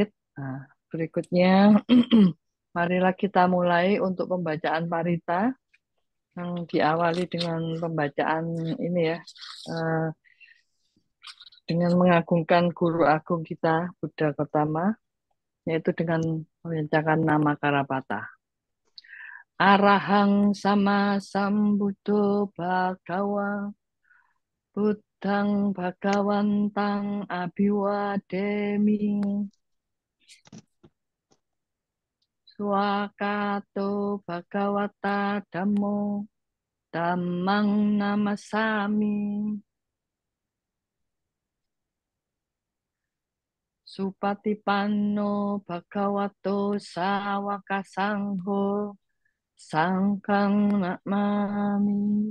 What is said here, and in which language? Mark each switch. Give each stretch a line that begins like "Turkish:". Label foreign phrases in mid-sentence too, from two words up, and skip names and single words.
Indonesian: Berikutnya, marilah kita mulai untuk pembacaan parita yang diawali dengan pembacaan ini ya, eh, dengan mengagungkan guru agung kita Buddha Gautama, yaitu dengan membacakan nama Karapata.
Pali: Arahang sama sambuddho bhagawa Buddhang Bhagawantang Abhiwademi Swakato Bhagawata Dhammo Dhammang Namasami Supatipanno Bhagavato Sawaka Sangho Sangkang Namami.